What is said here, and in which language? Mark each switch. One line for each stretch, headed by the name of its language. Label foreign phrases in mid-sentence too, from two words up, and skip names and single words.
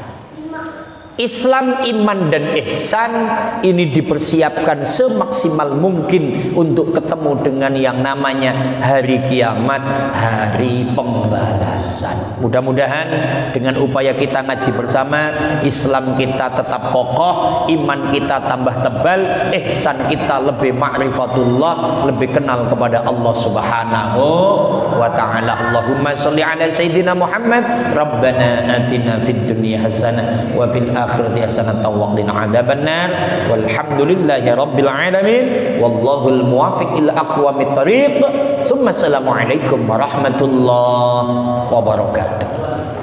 Indonesian: Islam, iman, dan ihsan ini dipersiapkan semaksimal mungkin untuk ketemu dengan yang namanya hari kiamat, hari pembalasan. Mudah-mudahan dengan upaya kita ngaji bersama, Islam kita tetap kokoh, iman kita tambah tebal, ihsan kita lebih ma'rifatullah, lebih kenal kepada Allah
Arabic: سبحانه وتعالى. اللهم صل على سيدنا محمد. ربنا آتنا في الدنيا حسنة وفي الآخرة حسنة وقنا عذاب النار. والحمد لله رب العالمين. والله الموفق إلى أقوم الطريق. السلام عليكم ورحمة الله وبركاته.